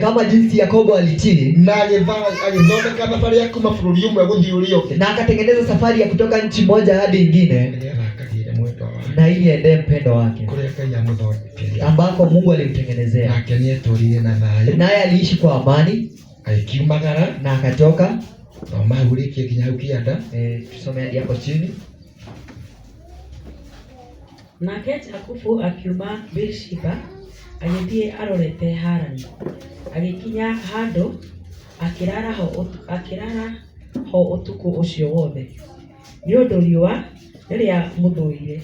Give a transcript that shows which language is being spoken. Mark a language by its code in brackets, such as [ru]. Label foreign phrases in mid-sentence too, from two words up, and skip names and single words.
[sw] Kama jinsi Yakobo alitii [ki] na agĩthondeka thabarĩ ya kuma bũrũri ũmwe gũthiĩ ũrĩa ũngĩ, [sw] na akatengeneza safari ya kutoka nchi moja hadi ingine, [ki] nĩgetha akagĩre mwendwa wake [sw] na ili aendee mpendo wake [ki] kũrĩa Ngai amũthondekeire. [sw] ambako Mungu alimtengenezea. [ki] Nake nĩetũrire na thayũ, [sw] Naye aliishi kwa amani [ki] agĩkiumagara. [sw] na akatoka. [ki] Thoma hau rĩkie nginya hau kĩanda. [sw] Tusome hadi hapo chini. [ki] Nake Jakubu akiuma Beerishiba agĩthiĩ arorete Harani, agĩkinya handũ akĩrara ho ũtukũ ũcio wothe, nĩ ũndũ riũa rĩrĩa mũthũire.